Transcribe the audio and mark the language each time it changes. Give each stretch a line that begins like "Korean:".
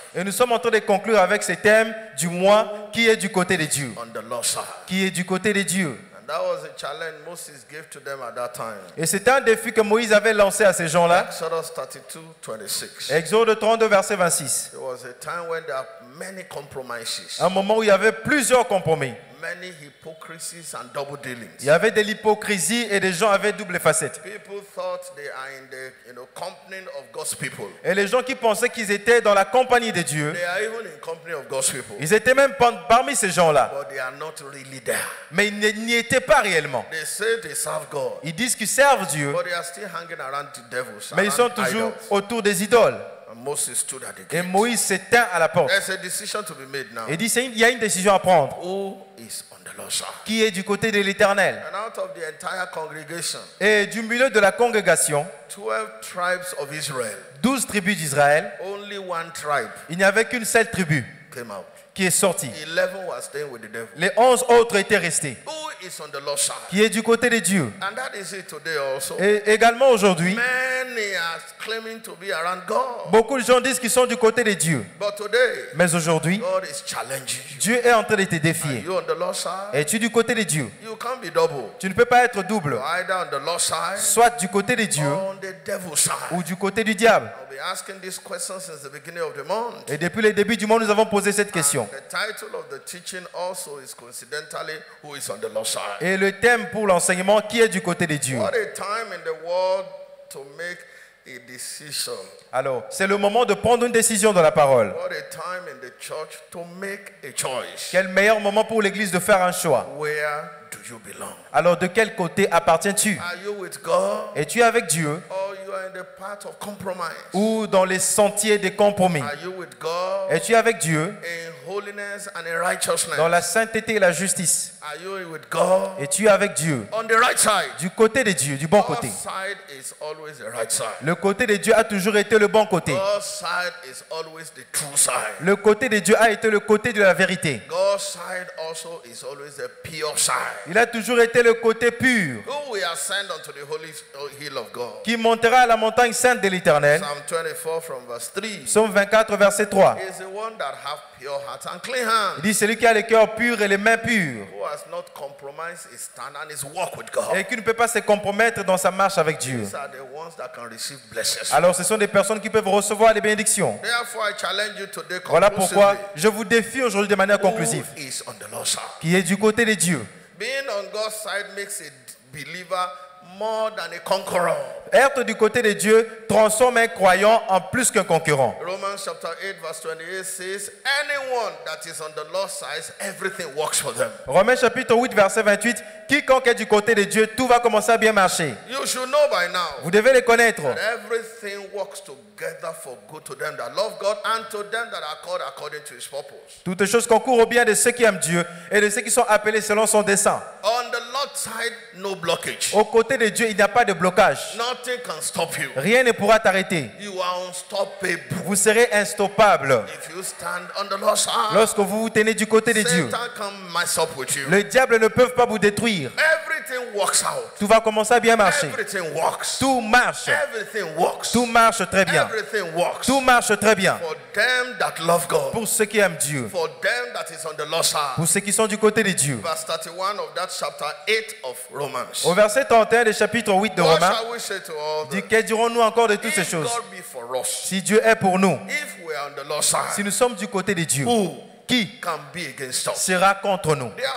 French: Et nous sommes en train de conclure avec ce thème du moi qui est du côté de Dieu.
English: On the Lord's side.
French: Qui est du côté de Dieu.
English: And that was a challenge Moses gave to them at that time.
French: Et c'était un défi que Moïse avait lancé à ces gens-là.
English: Exodus 32:26.
French: Exode 32 verset 26.
English: There was a time when there are many compromises.
French: Un moment où il y avait plusieurs compromis.
English: Many hypocrisies and double dealings.
French: Il y avait de l'hypocrisie et des gens avaient double facette.
English: People thought they are in the company of God's people.
French: Et les gens qui pensaient qu'ils étaient dans la compagnie de Dieu.
English: They are even in company of God's people.
French: Ils étaient même parmi ces gens-là.
English: But they are not really there.
French: Mais ils n'y étaient pas réellement.
English: They say they serve God.
French: Ils disent qu'ils servent Dieu.
English: But they are still hanging around the devils.
French: Mais ils sont toujours autour des idoles.
English: Moses stood at the gate.
French: Et Moïse s'est tint à la porte.
English: There's a decision to be made now.
French: Et dit il y a une décision à prendre.
English: Who is on the Lord's side?
French: Qui est du côté de l'Éternel?
English: And out of the entire congregation,
French: et du milieu de la congrégation,
English: 12 tribes of Israel,
French: 12 tribus d'Israël,
English: only one tribe,
French: il n'y avait qu'une seule tribu
English: came out.
French: Qui est sortie.
English: 11 were staying with the devil.
French: Les 11 autres étaient restés.
English: Who is on the Lord's side?
French: Qui est du côté de Dieu.
English: And that is it today also.
French: Et également aujourd'hui,
English: many are claiming to be around God.
French: Beaucoup de gens disent qu'ils sont du côté de Dieu.
English: But today,
French: mais aujourd'hui,
English: God is challenging you.
French: Dieu est en train de te défier.
English: Are you on the Lord's side?
French: Es-tu du côté de Dieu?
English: You can't be double.
French: Tu ne peux pas être double.
English: You're either on the Lord's side,
French: soit du côté de Dieu
English: or on the devil's side.
French: Ou du côté du diable.
English: I've been asking this question since the beginning of the month.
French: Et depuis le début du mois, nous avons posé cette question.
English: And the title of the teaching also is coincidentally who is on the Lord's side.
French: Et le thème pour l'enseignement, qui est du côté de Dieu?
English: What a time in the world to make a decision.
French: Alors, c'est le moment de prendre une décision dans la parole.
English: What a time in the church to make a choice.
French: Quel meilleur moment pour l'église de faire un choix?
English: Where do you belong?
French: Alors, de quel côté appartiens-tu?
English: Are you with God?
French: Es-tu avec Dieu?
English: Or you are in the path of compromise?
French: Ou dans les sentiers des compromis?
English: Are you with God?
French: Es-tu avec Dieu?
English: In holiness and in righteousness?
French: Dans la sainteté et la justice?
English: Are you with God?
French: Es-tu avec Dieu?
English: On the right side?
French: Du côté de Dieu, du bon côté.
English: God's side is always the right side.
French: Le côté de Dieu a toujours été le bon côté.
English: God's side is always the true side.
French: Le côté de Dieu a été le côté de la vérité.
English: God's side also is always the pure side.
French: Il a toujours été le côté pur.
English: Who we ascend unto the holy hill of God.
French: Qui montera à la montagne sainte de l'Éternel.
English: Psalm 24 from verse 3.
French: Psaume 24 verset 3.
English: Is the one that have pure heart and clean hands.
French: Il dit celui qui a le cœur pur et les mains pures.
English: Who has not compromised his stand and his walk with God.
French: Et qui ne peut pas se compromettre dans sa marche avec Dieu.
English: These are the ones that can receive blessings.
French: Alors ce sont des personnes qui peuvent recevoir les bénédictions.
English: Therefore, I challenge you today.
French: Voilà pourquoi je vous défie aujourd'hui de manière conclusive.
English: Who is on the Lord's side?
French: Qui est du côté de Dieu.
English: Being on God's side makes a believer more than a conqueror.
French: Être du côté de Dieu transforme un croyant en plus qu'un concurrent.
English: Romans chapter 8 verse 28 says, anyone that is on the Lord's side, everything works for them.
French: Romains chapitre 8 verset 28, quiconque est du côté de Dieu, tout va commencer à bien marcher.
English: You should know by now.
French: Vous devez les connaître.
English: That everything works together for good to them that love God and to them that are called according to his purpose.
French: Toutes choses concourent au bien de ceux qui aiment Dieu et de ceux qui sont appelés selon son dessein.
English: On the Lord's side, no blockage.
French: Au côté de Dieu, il n'y a pas de blocage.
English: Nothing can stop you.
French: Rien ne pourra t'arrêter.
English: You are unstoppable.
French: Vous serez instoppable.
English: If you stand on the Lord's side,
French: lorsque vous vous tenez du côté de Dieu,
English: Satan can mess up with you.
French: Le diable ne peut pas vous détruire.
English: Everything works out.
French: Tout va commencer à bien marcher.
English: Everything works.
French: Tout marche.
English: Everything works.
French: Tout marche très bien.
English: Everything works.
French: Tout marche très bien.
English: For them that love God.
French: Pour ceux qui aiment Dieu.
English: For them that is on the Lord's side.
French: Pour ceux qui sont du côté de Dieu.
English: Verse 31 of that chapter 8 of Romans.
French: Au verset 31 du chapitre 8 de Romains, dit que dirons-nous encore de toutes ces choses? Si Dieu est pour nous, si nous sommes du côté de Dieu, qui sera contre nous?